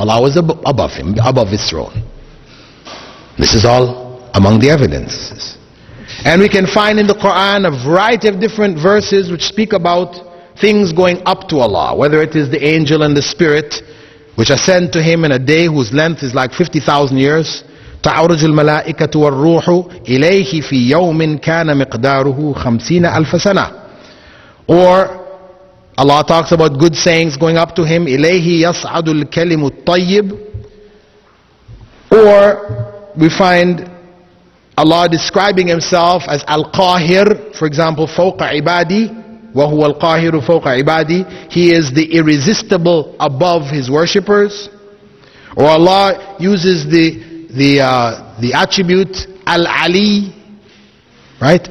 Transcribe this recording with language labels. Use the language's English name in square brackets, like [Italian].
[English] Allah was above him, above His throne. This is all among the evidences. And we can find in the Quran a variety of different verses which speak about things going up to Allah, whether it is the angel and the spirit, which ascend to Him in a day whose length is like 50,000 years. [Arabic] تعرج الملائكة والروح إليه في يوم كان مقداره 50,000 سنة. [English] Or Allah talks about good sayings going up to Him. [Arabic] إليه يصعد الكلم الطيب. [English] Or we find Allah describing himself as Al-Qahir, for example, [Arabic] فوق عبادي وهو القاهر فوق عبادي, [English] he is the irresistible above his worshippers. Or Allah uses the attribute Al-Ali, right?